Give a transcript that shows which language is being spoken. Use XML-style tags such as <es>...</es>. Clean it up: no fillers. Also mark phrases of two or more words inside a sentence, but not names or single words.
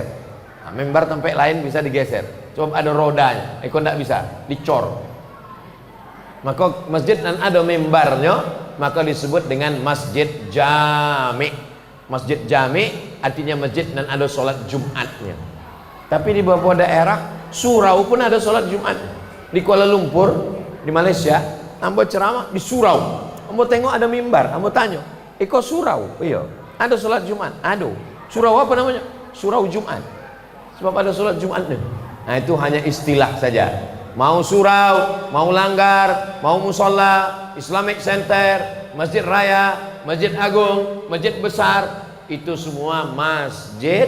<id>Nah, mimbar tempat lain bisa digeser. Coba ada rodanya, iko tidak bisa dicor. Maka masjid dan ada mimbarnya, maka disebut dengan masjid jami. Masjid jami artinya masjid dan ada sholat Jumatnya. Tapi di beberapa daerah surau pun ada sholat Jumat. Di Kuala Lumpur, di Malaysia, ambo ceramah di surau.</id> <min>Ambo tengok ada mimbar, ambo tanya, iko surau?</min> <id>Iya. Ada sholat Jumat? Ada. Surau apa namanya? Surau Jumat. Sebab ada sholat Jumatnya. Nah itu hanya istilah saja. Mau surau, mau langgar, mau musola,</id> <en>Islamic Center,</en> <id>Masjid Raya, Masjid Agung, Masjid Besar, itu semua masjid.</id>